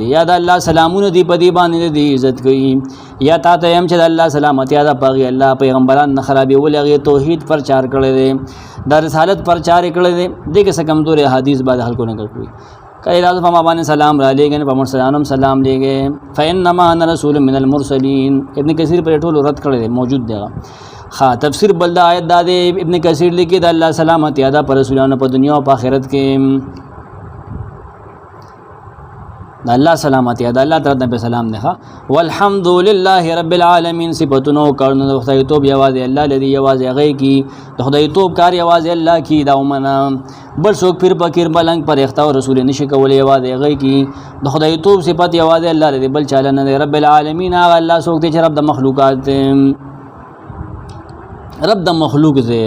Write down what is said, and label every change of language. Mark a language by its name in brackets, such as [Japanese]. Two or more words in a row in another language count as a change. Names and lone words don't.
[Pashto] یا د الله سلامونه دی په دې باندې دی عزت کوي، یا تا ته هم چې د الله سلامتیا ده پغې الله پیغمبران نه خرابېول، هغې توحید پرچار کړی دی، د رسالت پرچار یې کړی دی. دې کې څه کمزورې حدیث بعد خلکو نه کړي. کله تاسو په ما باندې سلام را لېږئ، په مرسلانو هم سلام لېږئ. [Arabic] فإنما أنا رسول من المرسلین. [Pashto] ابن کثیر پر ټول رد کړی دی، موجود دی. ها تفسیر بل د آیت دا دی، ابن کثیر لیکي د الله سلامتیا ده پر رسولانو په دنیا او په آخرت کې. د الله سلامتیا ده، الله تعالی په سلام ده. [Arabic] والحمد لله رب العالمین. [Pashto] صفاتونو کارونو د خدای توب یوازې الله لري، یوازې هغه کی د خدای توب کار یوازې الله کی. دا ومنه بل څوک پیر فقیر ملنګ پر اختیار رسول نشي کولای، یوازې هغه کی د خدای توب صفات یوازې الله لري، بل چاله نه دی. رب العالمین هغه الله څوک دی چې رب د مخلوقات دی، رب د مخلوق دی.